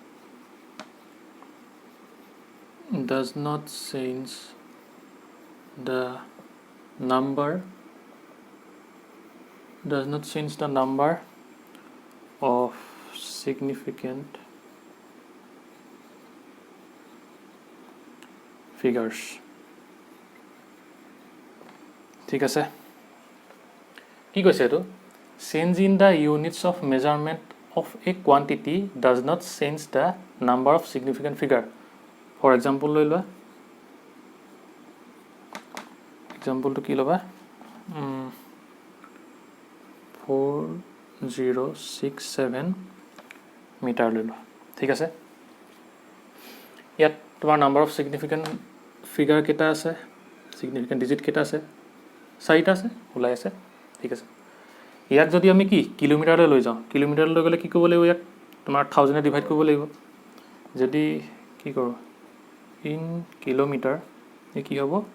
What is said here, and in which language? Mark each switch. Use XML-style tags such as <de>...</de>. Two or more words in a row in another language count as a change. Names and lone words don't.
<en>number of significant figures</en> <as>ঠিক আছে কি কৈছে এটো</as> <en>change in the units of measurement of a quantity does not change the number of significant figure for example</en> <as>লৈ লোৱা example to কি লবা 4067 মিটাৰ লৈ লোৱা ঠিক আছে ইয়াত তোমাৰ নাম্বাৰ</as> <en>of significant figure</en> <as>কেটা আছে</as> <en>significant digit</en> <as>কেটা আছে 4টা আছে ওলাই আছে ঠিক আছে ইয়াক যদি আমি কি কিলোমিটাৰলৈ লৈ যাওঁ কিলোমিটাৰলৈ গলে কি কৰিব লাগিব ইয়াক তোমাৰ 1000 এ ডিভাইড কৰিব লাগিব যদি কি কৰো</as> <en>in kilometer</en> <as>এ কি হ'ব</as>